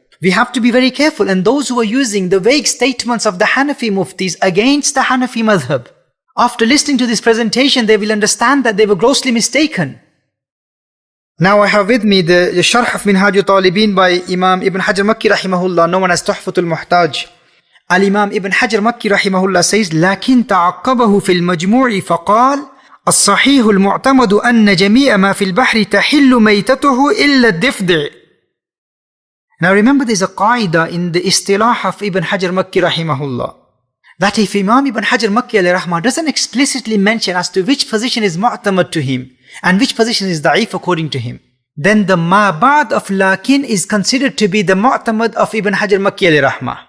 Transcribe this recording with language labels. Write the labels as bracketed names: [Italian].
[English] We have to be very careful, and those who are using the vague statements of the Hanafi muftis against the Hanafi madhhab, after listening to this presentation, they will understand that they were grossly mistaken. Now I have with me the Sharh of Minhajul Talibin by Imam Ibn Hajar Makki rahimahullah, known as Tuhfatul Muhtaj. Al-Imam Ibn Hajar Makki rahimahullah says, [Arabic] لكن تعقبه في المجموع فقال الصحيح المعتمد أن جميع ما في البحر تحل ميتته إلا الضفدع. [English] Now remember, there's a qaida in the istilah of Ibn Hajar Makki rahimahullah, that if Imam Ibn Hajar Makki alayhi rahmah doesn't explicitly mention as to which position is mu'tamad to him and which position is da'if according to him, then the ma ba'd of lakin is considered to be the mu'tamad of Ibn Hajar Makki alayhi rahmah.